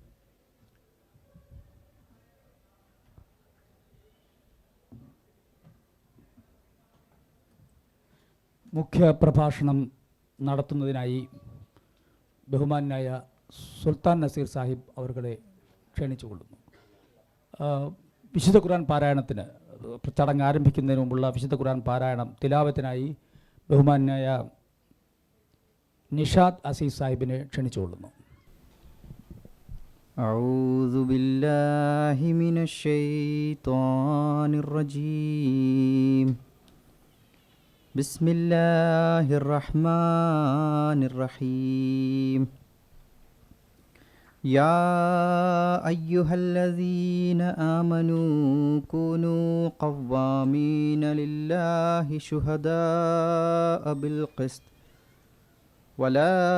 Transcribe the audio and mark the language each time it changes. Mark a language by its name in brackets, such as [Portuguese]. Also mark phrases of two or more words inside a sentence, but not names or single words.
[Malayalam] മുഖ്യ പ്രഭാഷണം നടത്തുന്നതിനായി ബഹുമാനായ സുൽത്താൻ നസീർ സാഹിബ് അവരുടെ ക്ഷണിച്ചുകൊള്ളുന്നു. വിശുദ്ധ ഖുർആൻ പാരായണത്തിന് ചടങ്ങ് ആരംഭിക്കുന്നതിന് മുമ്പുള്ള വിശുദ്ധ ഖുർആൻ പാരായണം തിലാവത്തിനായി ബഹുമാനായ നിഷാദ് അസീസ് സാഹിബിനെ ക്ഷണിച്ചുകൊള്ളുന്നു. [Arabic] أعوذ بالله من الشيطان الرجيم بسم الله الرحمن الرحيم يا أيها الذين آمنوا كونوا قوامين لله شهداء بالقسط ولا